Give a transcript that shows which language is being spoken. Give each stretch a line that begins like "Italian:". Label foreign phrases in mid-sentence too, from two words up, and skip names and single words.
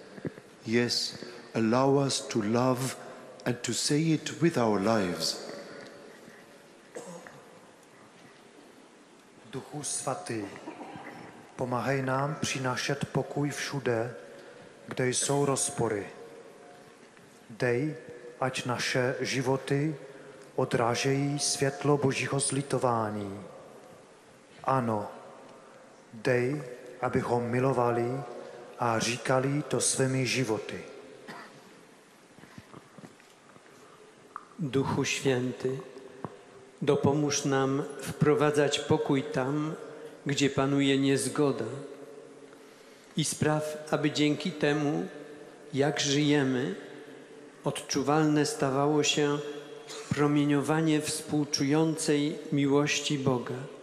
English: Yes, allow us to love and to say it with our lives.
Czech: Duchu svatý, pomáhej nám přinášet pokoj všude, kde jsou rozpory. Dej, ať naše životy odrážejí světlo Božího zlitování. Ano, dej, abychom milovali a říkali to svými životy.
Polish: Duchu Święty, dopomóż nam wprowadzać pokój tam, gdzie panuje niezgoda i spraw, aby dzięki temu, jak żyjemy, odczuwalne stawało się promieniowanie współczującej miłości Boga.